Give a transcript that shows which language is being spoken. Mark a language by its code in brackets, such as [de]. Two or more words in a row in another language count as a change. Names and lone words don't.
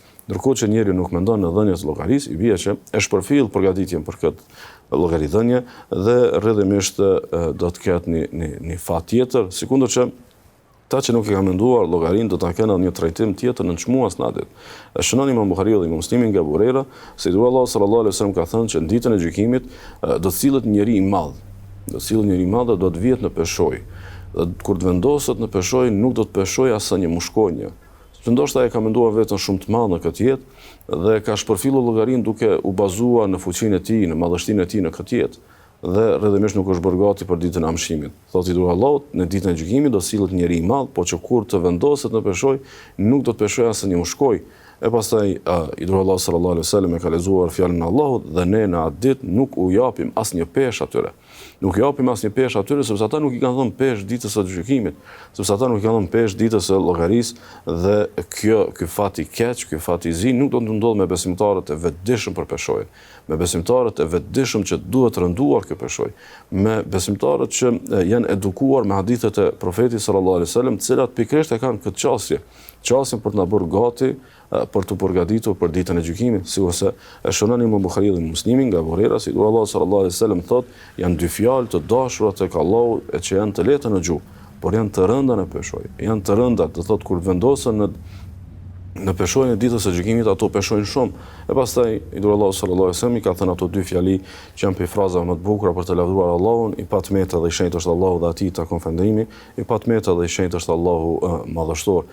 [sq] Ndërkohë që njeriu nuk mendon në dhënie të llogarisë, i bie që e shpërfill përgatitjen për këtë llogaridhënie dhe rrjedhimisht do të ketë një fat tjetër, sikundër që ta që nuk e kanë menduar llogarinë do ta kenë një trajtim tjetër në çmuas natit. Shënon Imam Buhariu dhe Imam Muslimi nga Burera, se Allah [ar] صلى الله عليه وسلم [sq] ka thënë që në ditën e gjykimit do të sillet njeri i madh. Do të sillet njeri i madh dhe do të vihet në peshoj. Kur të vendoset në peshoj, nuk do të peshoj asë një mushkonjë. Që ndoshta e ka menduar vetën shumë të madh në këtë jetë dhe ka shpërfillur llogarinë duke u bazuar në fuqinë e tij, në madhështinë e tij në këtë jetë. Dhe rrjedhimisht nuk është bërë gati për ditën e amshimit. Thotë i dur Allahut, në ditën e gjykimit do sillet njeri i madh, por që kur të vendoset në peshoj, nuk do të peshoj asë një mushkoj. E pastaj i dur Allah [ar] صلى الله عليه وسلم [sq] e ka lexuar fjalën e Allahut dhe ne në atë ditë nuk u japim asnjë peshë atyre. Nuk japim asnjë peshë atyre sepse ata nuk i kanë dhënë peshë ditës së gjykimit, sepse ata nuk i kanë dhënë peshë ditës së llogarisë dhe ky fat i keq, ky fat i zi nuk do të ndodhë me besimtarët e vetëdijshëm për peshojë, me besimtarët e vetëdijshëm që duhet rënduar kjo peshojë, me besimtarët që janë edukuar me hadithet e profetit [ar] صلى الله عليه وسلم, [sq] të cilat pikërisht e kanë këtë çastje për të na bërë gati për të përgatitur për ditën e gjykimit, sikurse e shënon Imam Buhariu dhe Muslimi nga Burera, si Allah [ar] صلى الله عليه وسلم [sq] thotë, janë dy fjalë të dashura tek Allahu e që janë të lehta në gjuhë, por janë të rënda në peshoj. Janë të rënda, do thotë kur vendosen në peshojnë e ditës së gjykimit, ato peshojnë shumë. E pastaj i dur Allahu [ar] صلى الله عليه وسلم [sq] i ka thënë ato dy fjali që janë për frazave më të bukura për të lavdëruar Allahun, i patmeta dhe i shenjtë është Allahu dhe atij takon falëndrimi, i patmeta dhe i shenjtë është Allahu madhështor.